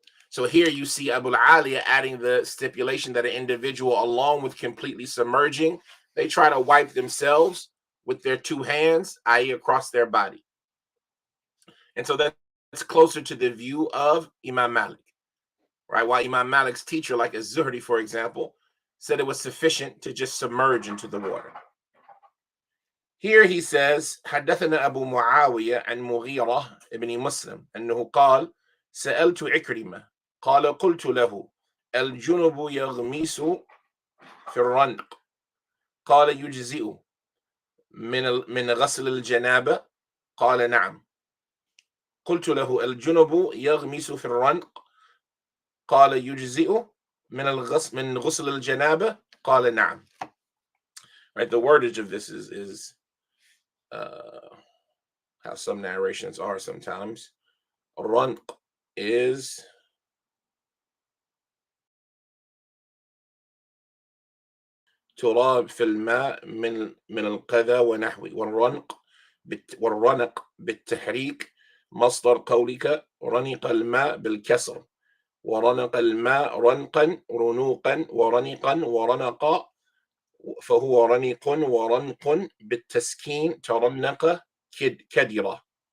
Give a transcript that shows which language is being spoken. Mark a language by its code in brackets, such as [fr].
[en] So here you see Abu al-Aliyah adding the stipulation that an individual, along with completely submerging, they try to wipe themselves with their two hands, i.e. across their body. And so that's closer to the view of Imam Malik, right? While Imam Malik's teacher, like Az-Zuhri, for example, said it was sufficient to just submerge into the water. Here he says, [ar] حدثنا أبو معاوية عن مغيرة ابن مسلم أنه قال سألت عكرمة قال قلت له الجنب يغمس في الرنق قال يجزئ من غسل الجنابة قال نعم قلت له الجنب يغمس في الرنق قال يجزئ من غسل الجنابة قال نعم. [en] Right, the wordage of this is how some narrations are sometimes. Ranq is [ar] تراب في الماء من القذى ونحوه والرنق بالتحريك مصدر قولك رنق الماء بالكسر ورنق الماء رنقا رنوقا ورنقا ورنق فهو رنق ورنق بالتسكين ترنق كدرة.